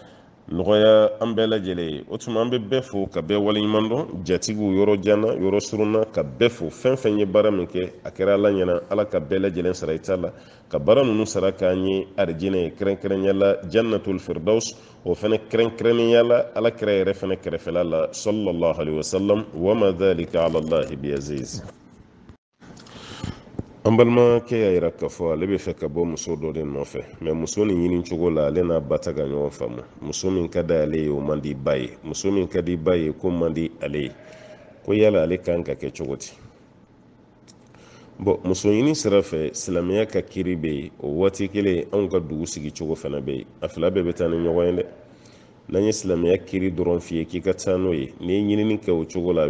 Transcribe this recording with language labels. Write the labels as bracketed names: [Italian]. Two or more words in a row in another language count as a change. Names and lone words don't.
[Bambara] nɔgɔya an bɛɛ lajɛlen ye o tuma an bɛ bɛɛ fo ka bɛɛ waleɲuman dɔn jatigiw yɔrɔ janna yɔrɔ surunna ka bɛɛ fo fɛn fɛn ye baara min kɛ a kɛra ala ɲɛna ala ka bɛɛ lajɛlen sara i ta la ka baara ninnu sara k'an ye arijinɛ ye kɛrɛnkɛrɛnya la jannatul firdaus o fana kɛrɛnkɛrɛnnenya la ala kɛra yɛrɛ fana kɛrɛfɛla la [Arabic] صلى الله عليه وسلم وما ذلك على الله بعزيز [Bambara] an balimakɛ y'a yira k'a fɔ ale bɛ fɛ ka bɔ muso dɔ de nɔfɛ mɛ muso nin ɲini cogo la ale n'a ba ta ka ɲɔgɔn faamu muso min ka di ale ye o man di ba ye muso min ka di ba ye ko man di ale ye ko yala ale kan ka kɛ cogo di bɔn muso ɲini sira fɛ silamɛya ka kiri bɛ yen o waati kelen anw ka dugu sigi cogo fana bɛ yen a fila bɛɛ bɛ taa ni ɲɔgɔn ye dɛ n'an ye silamɛya kiri dɔrɔn f'i ye k'i ka taa n'o ye n'i ye ɲinini kɛ o cogo la a